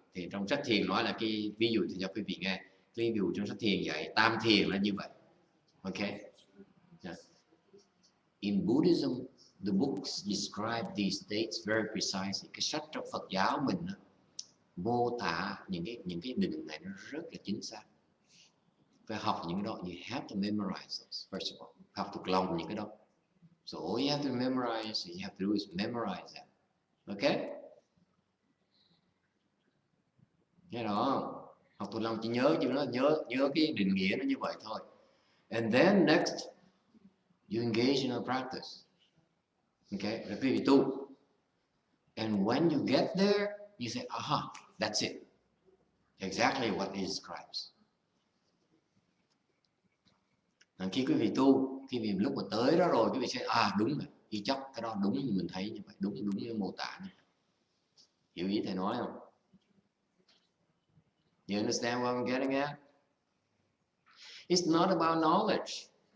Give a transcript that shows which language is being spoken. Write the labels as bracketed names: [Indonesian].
[Vietnamese] Thì trong sách thiền nói là cái ví dụ thì cho quý vị nghe. Cái ví dụ trong sách thiền dạy tam thiền là như vậy. [English] Okay. Yeah. In Buddhism, the books describe these states very precisely. [Vietnamese] Cái sách trong Phật giáo mình mô tả những cái định này nó rất là chính xác. Phải học những cái đó, [English] you have to memorize those first of all. [Vietnamese] Học thuộc lòng những cái đó. [English] So all you have to memorize, you have to do is memorize that. [Vietnamese] Okay? Nghe rõ không? Học thuộc lòng chỉ nhớ chữ nó, nhớ cái định nghĩa nó như vậy thôi. [English] And then next you engage in a practice. Okay, [Vietnamese] rồi quý vị tu. [English] And when you get there, you say, aha, that's it. Exactly what is describes. [Vietnamese] Khi quý vị tu, khi vị lúc mà tới đó rồi, quý vị sẽ đúng rồi, y chóc cái đó đúng như mình thấy như vậy, đúng như mô tả như vậy. Hiểu ý thầy nói không? [English] You understand what I'm getting at? It's not about knowledge.